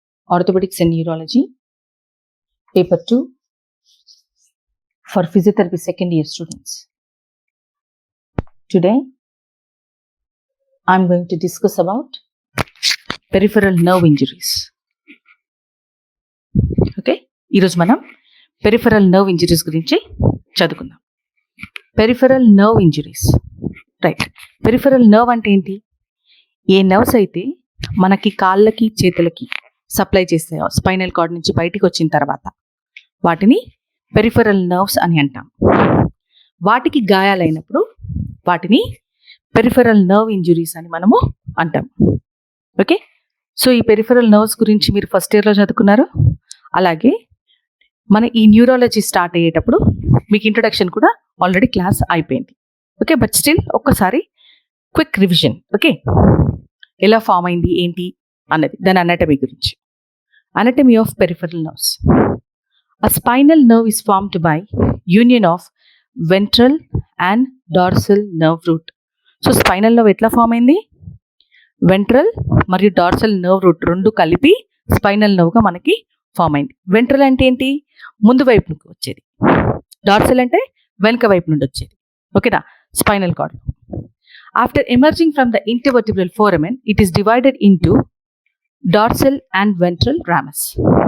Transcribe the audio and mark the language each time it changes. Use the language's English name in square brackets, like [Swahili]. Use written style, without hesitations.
[English] Orthopedics and Neurology, Paper 2 for Physiotherapy second year students. Today, I'm going to discuss about peripheral nerve injuries. [Telugu] Okay, ఈరోజు మనం peripheral nerve injuries గురించి చదువుకుందాం. Peripheral nerve injuries, right. Peripheral nerve అంటే ఏంటి? ఏ nerves అయితే మనకి కాళ్ళకి చేతులకి సప్లై చేస్తాయో స్పైనల్ కార్డ్ నుంచి బయటికి వచ్చిన తర్వాత వాటిని పెరిఫెరల్ నర్వ్స్ అని అంటాం. వాటికి గాయాలైనప్పుడు వాటిని పెరిఫెరల్ నర్వ్ ఇంజరీస్ అని మనము అంటాం. ఓకే, సో ఈ పెరిఫెరల్ నర్వ్స్ గురించి మీరు ఫస్ట్ ఇయర్లో చదువుకున్నారు. అలాగే మన ఈ న్యూరాలజీ స్టార్ట్ అయ్యేటప్పుడు మీకు ఇంట్రొడక్షన్ కూడా ఆల్రెడీ క్లాస్ అయిపోయింది. ఓకే, బట్ స్టిల్ ఒక్కసారి క్విక్ రివిజన్. ఓకే, ఎలా ఫామ్ అయింది ఏంటి అన్నది, దాని అనటమీ గురించి. [English] Anatomy of peripheral nerves. A spinal nerve is formed by union of ventral and dorsal nerve root. [Telugu] So spinal nerve ఎట్లా ఫామ్ అయింది? వెంట్రల్ మరియు డార్సల్ నర్వ్ రూట్ రెండు కలిపి స్పైనల్ నర్వ్గా మనకి ఫామ్ అయింది. వెంట్రల్ అంటే ఏంటి? ముందు వైపు నుండి వచ్చేది. డార్సల్ అంటే వెనుక వైపు నుండి వచ్చేది. ఓకేనా, spinal cord. [English] After emerging from the intervertebral foramen, it is divided into dorsal and ventral ramus.